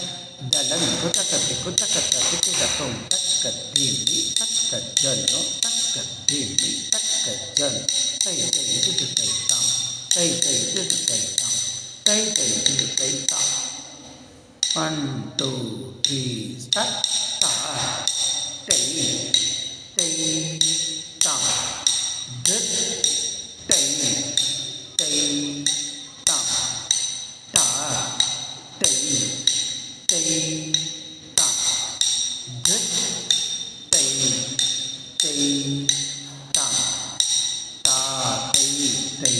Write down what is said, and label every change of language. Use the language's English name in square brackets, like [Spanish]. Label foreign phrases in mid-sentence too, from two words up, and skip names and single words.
[English] தலன் குத்தக்கத்தி குத்தக்கத்தி குத்தக்கும் தக்கத்தீமி தக்கஜல்லோ தக்கத்தீமி தக்கஜல் கை கை இது கை தாம் கை கை இது கை தாம் கை கை இது கை தாம். 1 2 3 start. Ta tay tay ta dit tay tay ta ta tay tay ta dit tay tay ta ta tay tay